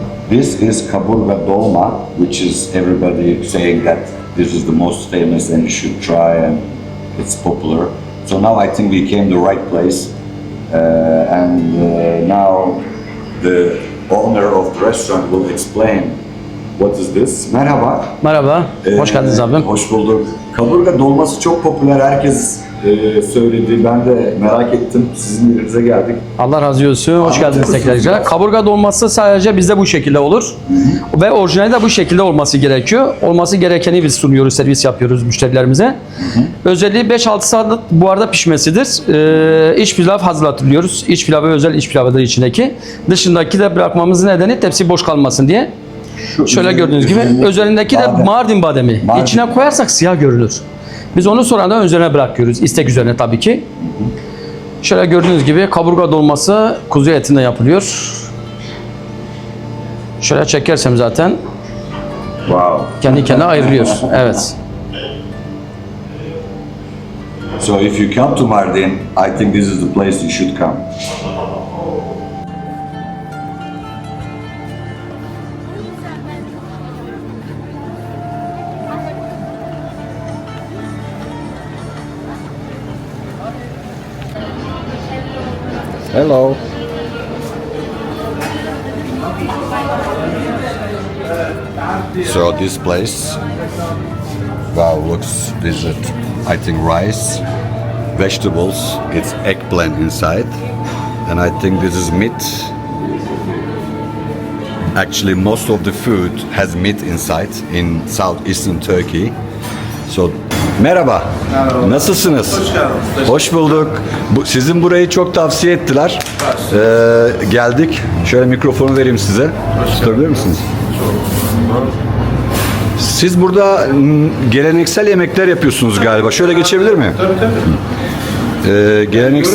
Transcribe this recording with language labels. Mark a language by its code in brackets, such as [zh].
[en] This is Kaburga Dolma, which is everybody saying that this is the most famous and you should try and it's popular. So now I think we came the right place and now the owner of the restaurant will explain what is this. [tr] Merhaba. Merhaba, hoş geldiniz abim. Hoş bulduk. Kaburga dolması çok popüler, herkes söyledi. Ben de merak ettim. Sizin yerinize geldik. Allah razı olsun, hoş geldiniz tekrar. Kaburga dolması sadece bizde bu şekilde olur. Ve orijinali de bu şekilde olması gerekiyor. Olması gerekeni biz sunuyoruz, servis yapıyoruz müşterilerimize. Özelliği 5-6 saat buharda pişmesidir. İç pilav hazırlatılıyoruz. İç pilavı özel iç pilavıdır içindeki. Dışındaki de bırakmamızın nedeni tepsi boş kalmasın diye. Şöyle gördüğünüz gibi üzerindeki de Mardin bademi. İçine koyarsak siyah görünür. Biz onu sonradan üzerine bırakıyoruz. İstek üzerine tabii ki. Şöyle gördüğünüz gibi kaburga dolması kuzu etinden yapılıyor. Şöyle çekersem zaten kendi kendine ayrılıyor. Evet. [en] So if you come to Mardin, I think this is the place you should come. Hello. So this place, wow, this is, I think, rice, vegetables, it's eggplant inside, and I think this is meat. Actually, most of the food has meat inside in southeastern Turkey. [tr] So, merhaba. Merhaba. Nasılsınız? Hoş geldiniz. Hoş bulduk. Sizin burayı çok tavsiye ettiler. Geldik. Şöyle mikrofonu vereyim size. Tutabilir misiniz? Siz burada geleneksel yemekler yapıyorsunuz galiba. Şöyle geçebilir miyim? Geleneksel